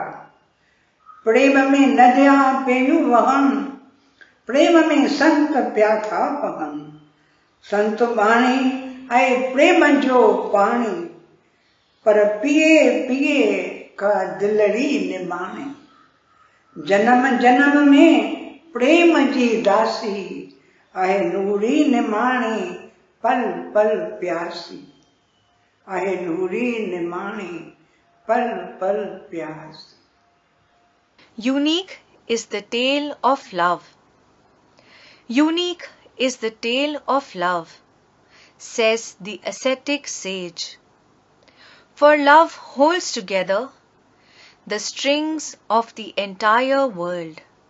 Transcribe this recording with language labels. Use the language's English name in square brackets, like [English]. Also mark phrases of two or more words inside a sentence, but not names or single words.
[Sindhi] प्रेम में नदियां पेयु वहन, प्रेम में संत प्याथा पहन। संत बाणी आए प्रेम जो पानी, पर पिए पिए का दिलड़ी निमाने। जन्म जन्म में प्रेम जी दासी, आहे नूरी निमाणी पल पल प्यासी। आहे नूरी निमाणी पल पल प्यासी। [English] Unique is the tale of love. Unique is the tale of love, says the ascetic sage. For love holds together the strings of the entire world.